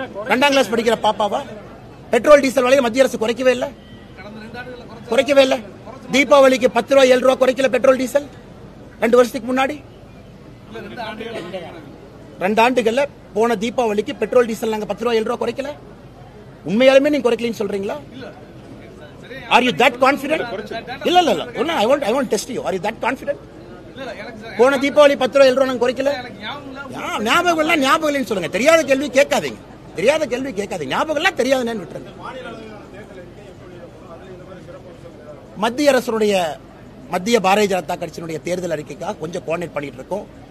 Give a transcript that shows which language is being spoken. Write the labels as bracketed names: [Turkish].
[Tamil] 2ஆம் கிளாஸ் படிக்கிற பாப்பாவா? பெட்ரோல் டீசல் விலையை மத்திய அரசு குறைக்கவே இல்லை, குறைக்கவே இல்லை. தீபாவளிக்கு 10 ரூபா 7 ரூபா குறைக்கல பெட்ரோல் டீசல் 2 வருஷத்துக்கு முன்னாடி. 2 ஆண்டுகள்ல போன தீபாவளிக்கு பெட்ரோல் டீசல் நாங்க 10 ரூபா 7 ரூபா குறைக்கல. உண்மையாலுமே நீங்க குறைக்கலன்னு சொல்றீங்களா? [English] Are you that confident? [Tamil] இல்ல இல்ல இல்ல, [English] I want test you. Are you that confident? [Tamil] போன தீபாவளி 10 ரூபா 7 ரூபா நாங்க குறைக்கல. ஞாபகம் இல்ல, ஞாபகம் இல்லைன்னு சொல்லுங்க. தெரியாத கேள்வி கேட்காதீங்க, தெரியாத கேள்வி கேட்காதீங்க. ஞாபகம் எல்லாம் தெரியாதுன்னு விட்டுருங்க. மத்திய அரசுடைய மத்திய பாரதிய ஜனதா கட்சியினுடைய தேர்தல் அறிக்கைக்காக கொஞ்சம் கோஆர்டினேட் பண்ணிட்டு இருக்கோம்.